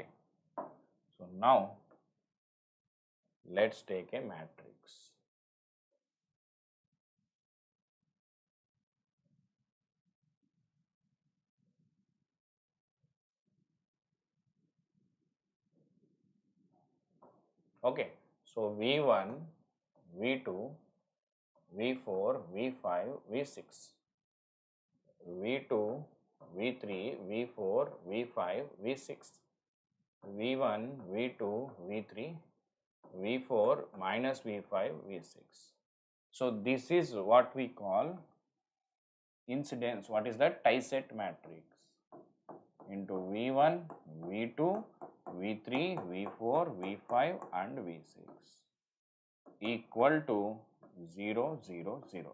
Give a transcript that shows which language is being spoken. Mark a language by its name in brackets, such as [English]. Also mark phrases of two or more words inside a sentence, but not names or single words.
[English] So now let's take a matrix. Okay. So V1, V2, V4, V5, V6. V2, V3, V4, V5, V6. V1, V2, V3, V4 minus V5, V6. So this is what we call incidence. What is that? Triset matrix into V1, V2, V3, V4, V5 and V6 equal to 0, 0, 0.